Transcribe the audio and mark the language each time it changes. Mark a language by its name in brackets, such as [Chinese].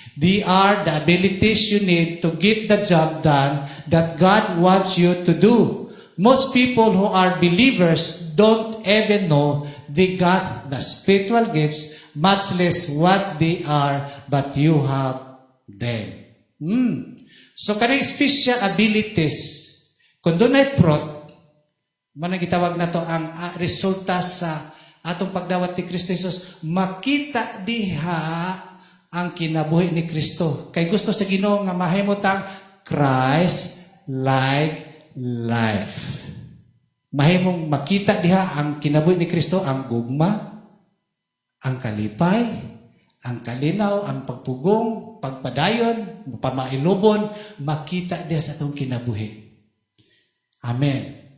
[English] They are the abilities you need to get the job done that God wants you to do. Most people who are believers don't even know they got the spiritual gifts, much less what they are, but you have them. [Cebuano] So, kanang special abilities, kung doon ay fruit, manang gitawag na to ang resulta sa atong pagdawat ni Kristo Jesus, makita diha ang kinabuhi ni Kristo. Kay gusto sa Ginoo nga mahimutang Christ-like life. Mahimong makita diha ang kinabuhi ni Kristo, ang gugma, ang kalipay, ang kalinaw, ang pagpugong, pagpadayon, pamailubon, makita diha sa atong kinabuhi. Amen.